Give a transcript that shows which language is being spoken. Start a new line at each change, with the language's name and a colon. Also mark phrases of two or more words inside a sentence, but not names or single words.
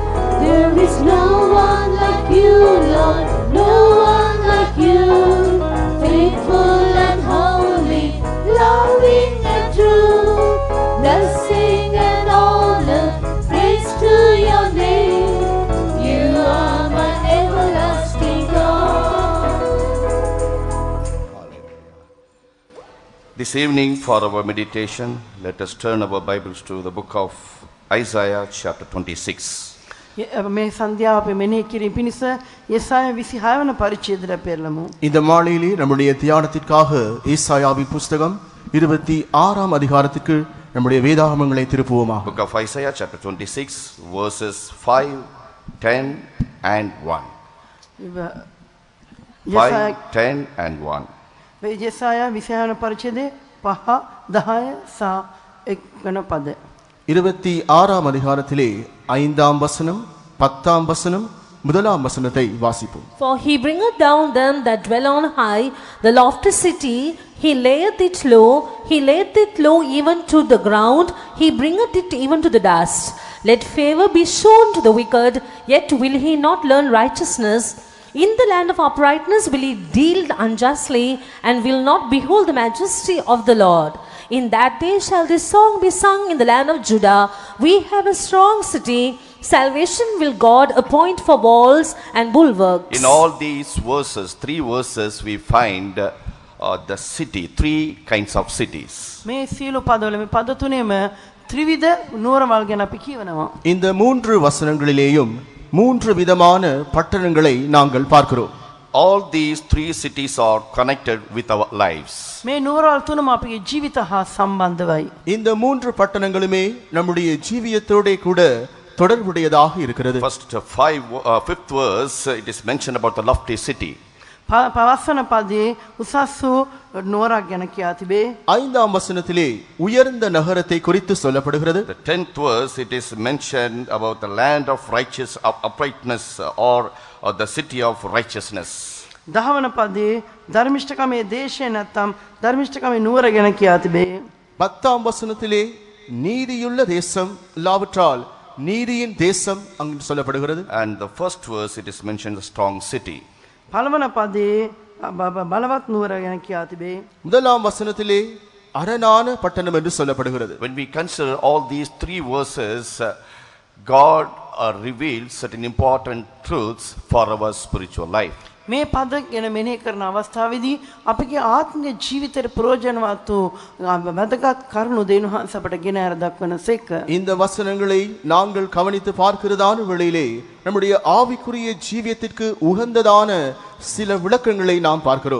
English: There is no one like you, Lord, no one like you, faithful and holy, loving and true, blessing and honor, praise to your name. You are my everlasting God. This evening for our meditation, let us turn our Bibles to the book of Isaiah chapter 26.
Sinhala: මේ සන්ධ්‍යාව අපි මෙනෙහි කිරීම පිණිස යෙසායා 26 වන පරිච්ඡේදයට පෙරළමු.
Tamil: இந்த மாலையிலே நம்முடைய தியானத்திற்காக ஏசாயாவின் புத்தகம் 26ஆம் அதிகாரத்துக்கு நம்முடைய வேதாகமங்களை திருப்புவோமாக.
English: Book of Isaiah chapter 26 verses 5, 10 and 1. 5, 10 and 1.
Sinhala: යෙසායා 26 වන පරිච්ඡේදයේ 5, 10 සහ 1 වන පද.
Tamil: 26ஆம் அதிகாரத்திலே 5ஆம் வசனம் 10ஆம் வசனம் 1ஆம் வசனத்தை வாசிப்போம்.
English: For he bringeth down them that dwell on high, the lofty city, he layeth it low even to the ground, he bringeth it even to the dust. Let favor be shown to the wicked, yet will he not learn righteousness. In the land of uprightness will he deal unjustly, and will not behold the majesty of the Lord. In that day shall this song be sung in the land of Judah. We have a strong city. Salvation will God appoint for walls and bulwarks. In all these verses, 3 verses, we find the city, 3 kinds of cities.
Sinhala: මේ සියලු පදවල මේ පද තුනේම ත්‍රිවිධ නුවරවල් ගැන අපි කියවනවා.
Tamil: இந்த 3 வசனங்களிலேயும் 3 விதமான பட்டணங்களை நாங்கள் பார்க்கிறோம்.
English: All these 3 cities are connected with our lives.
Sinhala: මේ නුවරවල් තුනම අපගේ ජීවිත හා සම්බන්ධවයි.
Tamil: இந்த 3 பட்டணங்களுமே நம்முடைய ஜீவியத்தோட கூட தொடர்புடையதாக இருக்கிறது.
English: First 5th verse, it is mentioned about the lofty city.
Sinhala: පවස්වන පදයේ උසස් වූ නුවරක් ගැන කියා තිබේ.
Tamil: 5ஆம் வசனத்திலே உயர்ந்த நகரத்தை குறித்து சொல்லப்படுகிறது.
English: The 10th verse, it is mentioned about the land of uprightness or the city of righteousness.
Sinhala: 10 වන පදයේ ධර්මිෂ්ඨකමේ දේශය නැත්නම් ධර්මිෂ්ඨකමේ නුවර ගැන කියා තිබේ.
Tamil: 10ஆம் வசனத்திலே நீதியுள்ள தேசம் லாவற்றால் நீதியின் தேசம் அங்கு சொல்லப்படுகிறது.
English: And the first verse, it is mentioned the strong city.
Sinhala: පළවන පදයේ බලවත් නුවර ගැන කියා තිබේ.
Tamil: 1ஆம் வசனத்திலே அரணான பட்டணம் என்று சொல்லப்படுகிறது.
English: When we consider all these 3 verses, God reveals certain important truths for our spiritual life.
Sinhala: මේ පද ගැන මෙනෙහි කරන අවස්ථාවේදී අපගේ ආත්මික ජීවිතයට ප්‍රයෝජනවත් වූ වැදගත් කරුණු දෙනුහස අපට ගෙන ඇර දක්වන සේක.
Tamil: இந்த வசனங்களை நாங்கள் கவனித்து பார்க்கிறதான வேளையிலே நம்முடைய ஆவிக்குரிய ஜீவியத்திற்கு உகந்ததான சில விளக்கங்களை நாம் பார்க்கிறோம்.